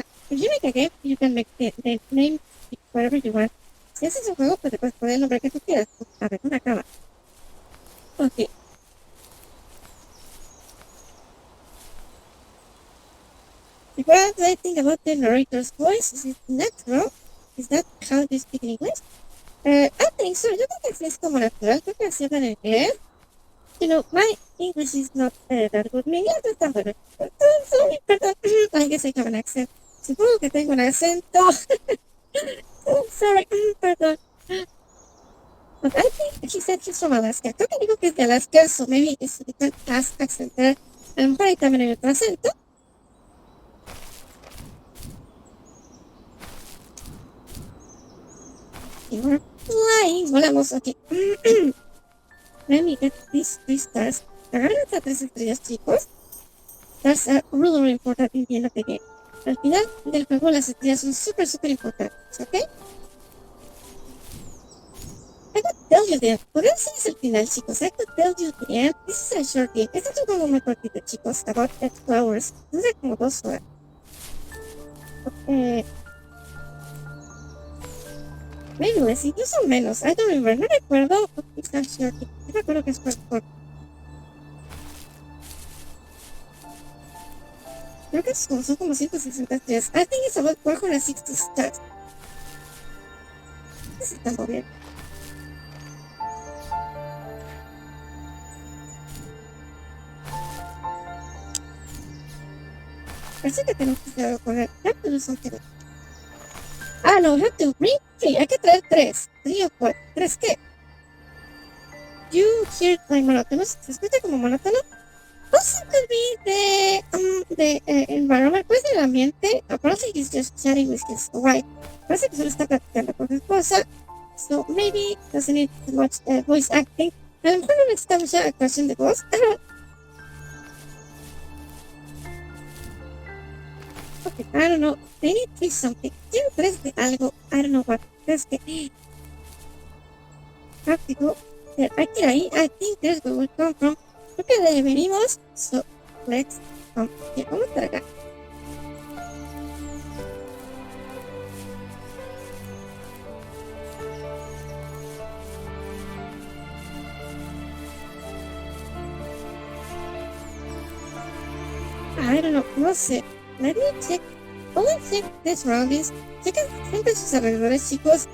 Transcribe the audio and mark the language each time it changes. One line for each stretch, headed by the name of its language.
English: If you make a game, you can make the name whatever you want.
Spanish: Si haces un juego, pues le puedes poner el nombre que tú quieras. A ver, una cama. Ok.
English: What do I think about the narrator's voice? Is it natural? Is that how they speak in English? I think so.
Spanish: Yo creo que es como natural. Creo que así hablan en inglés.
English: You know, my English is not that good.
Spanish: Mi inglés no es tan bueno. Sorry, perdón.
English: I guess I have an accent.
Spanish: Supongo que tengo un acento. Sorry, perdón.
English: But I think he said he's from Alaska.
Spanish: Creo que dijo que es de Alaska,
English: so maybe it's a different accent there.
Spanish: A lo mejor ahí también hay otro acento.
English: Okay, we're flying.
Spanish: Volamos,
English: okay. Let me get these 3 stars.
Spanish: Agarren estas 3 estrellas, chicos.
English: Stars are really, really important in the end of the game.
Spanish: Al final del juego, las estrellas son súper, súper importantes, ¿ok?
English: I could tell you the end.
Spanish: Podría decirles el final, chicos.
English: I could tell you the end. This is a short game.
Spanish: Este es un juego muy cortito, chicos. About 2 hours. Dura como 2 horas. Menos, incluso menos.
English: I don't remember.
Spanish: No recuerdo.
English: It's a short game.
Spanish: No recuerdo que es corto. Creo que son como 160 estrellas.
English: I think it's about 460 stars.
Spanish: No se está moviendo. Parece que tenemos que correr.
English: Have to do something. Ah, no, have to bring 3.
Spanish: Hay que traer 3. 3 o 4. ¿3 qué?
English: You hear my monótono.
Spanish: ¿Se escucha como monótono?
English: Also could be the environment.
Spanish: Pues el ambiente.
English: Apparently he's just chatting with his wife.
Spanish: Parece que solo está platicando con su esposa.
English: So maybe doesn't need too much voice acting.
Spanish: A lo mejor no necesita mucha actuación de voz.
English: Okay, I don't know. They need 3 something.
Spanish: Tiene 3 de algo.
English: I don't know what.
Spanish: Es que
English: have to go there.
Spanish: Hay que ir ahí.
English: I think there's where we come from.
Spanish: Creo que de ahí venimos.
English: So let's come here.
Spanish: Vamos a estar acá.
English: I don't know.
Spanish: No sé.
English: Let me check. Only check the surroundings.
Spanish: Chequen siempre sus alrededores, chicos.